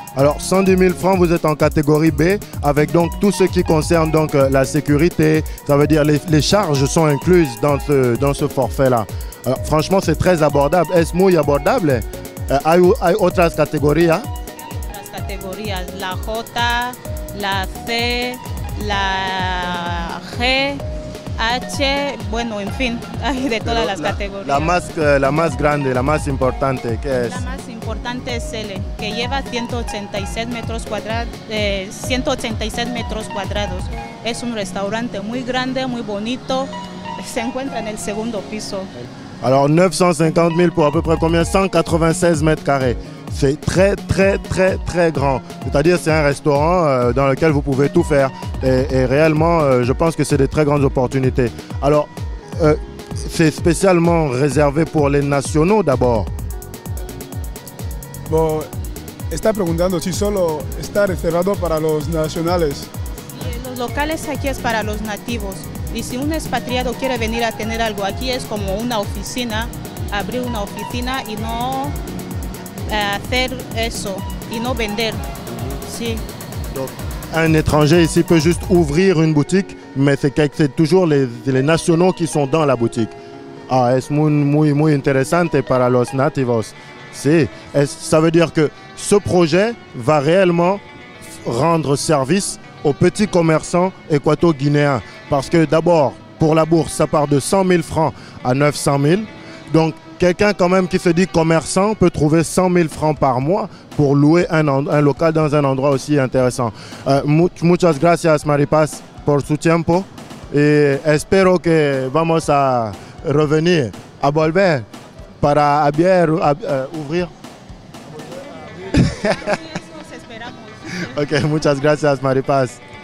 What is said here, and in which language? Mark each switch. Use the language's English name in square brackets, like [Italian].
[French] Alors 110,000 francs, vous êtes en catégorie B, avec donc tout ce qui concerne donc la sécurité. Ça veut dire les charges sont incluses dans ce forfait-là. Franchement, c'est très abordable. [Spanish] ¿Es muy abordable? ¿Hay otras categorías? Otras categorías, la J, la C, la G. H, bueno, en fin, hay de todas las categorías. La más grande, la más importante, ¿qué es? La más importante es L, que lleva 186 metros cuadrados. Es un restaurante muy grande, muy bonito. Se encuentra en el segundo piso. [French] Alors 950 000 pour à peu près combien? 196 mètres carrés. C'est très, très, très, très grand. C'est-à-dire c'est un restaurant dans lequel vous pouvez tout faire. Et réellement, je pense que c'est des très grandes opportunités. Alors, c'est spécialement réservé pour les nationaux d'abord. [Spanish] Bon, está preguntando si solo está reservado para los nacionales. Los locales aquí es para los nativos. Y si un expatriado quiere venir a tener algo aquí, es como una oficina, abrir una oficina y no hacer eso, y no vender. Sí. [French] Donc, un étranger ici peut juste ouvrir une boutique, mais c'est toujours les nationaux qui sont dans la boutique. [Spanish] Ah, es muy, muy interesante para los nativos. Sí. [French] Ça veut dire que ce projet va réellement rendre service aux petits commerçants équato-guinéens. Parce que d'abord, pour la bourse, ça part de 100 000 francs à 900 000. Donc, quelqu'un quand même qui se dit commerçant peut trouver 100 000 francs par mois pour louer un local dans un endroit aussi intéressant. [Spanish] Muchas gracias, Maripaz, por su tiempo. Y espero que vamos a [French] revenir, [Spanish] a volver para [French] ouvrir. [Spanish] Ok, muchas gracias, Maripaz.